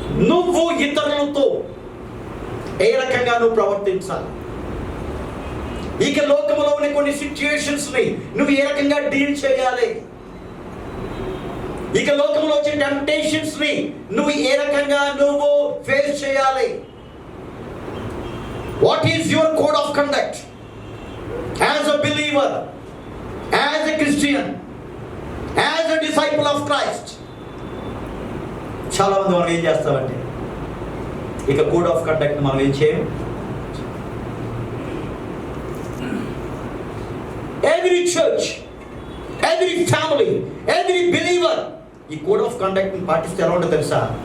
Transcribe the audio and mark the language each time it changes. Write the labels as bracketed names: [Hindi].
[Telugu] నువ్వు ఇతరులతో ఏ రకంగా నువ్వు ప్రవర్తించాలి, ఇక లోకంలో ఉన్న కొన్ని సిచ్యుయేషన్స్ని నువ్వు ఏ రకంగా డీల్ చేయాలి, ఇక లోకంలో వచ్చే టెంప్టేషన్స్ని నువ్వు ఏ రకంగా నువ్వు ఫేస్ చేయాలి. [English] What is your code of conduct as a believer, as a Christian, as a disciple of Christ? [Telugu] చాలా మంది మనం ఏం చేస్తామంటే ఇక కోడ్ ఆఫ్ కండక్ట్ మనం ఏం చేయం. [English] Every church, every family, every believer [Telugu] ఈ కోడ్ ఆఫ్ కండక్ట్ని పాటిస్తే ఎలా ఉంటుందో తెలుసా?